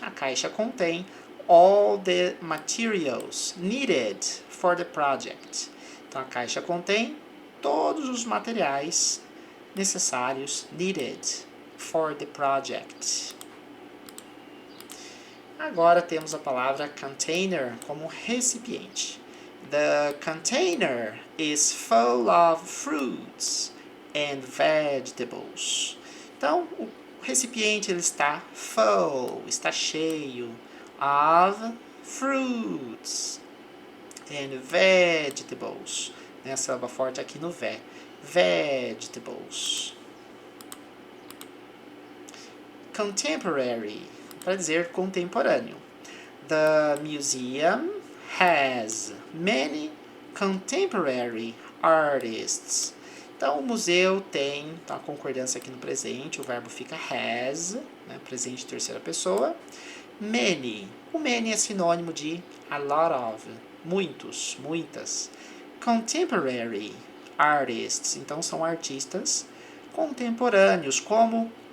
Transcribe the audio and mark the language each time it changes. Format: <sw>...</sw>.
<pt>A caixa contém</pt> <en>all the materials needed for the project.</en> <pt>Então a caixa contém todos os materiais necessários,</pt> <en>needed for the project.</en> <pt>Agora temos a palavra container como recipiente.</pt> <en>The container is full of fruits and vegetables.</en> <pt>Então, o recipiente ele está full, está cheio</pt> <en>of fruits and vegetables.</en> <pt>Essa sílaba forte aqui no ve. Vegetables. Contemporary, para dizer contemporâneo.</pt> <en>The museum has many contemporary artists.</en> <pt>Então, o museu tem, então, a concordância aqui no presente, o verbo fica has, né, presente terceira pessoa. Many, o many é sinônimo de a lot of, muitos, muitas. Contemporary artists, então são artistas contemporâneos, como</pt>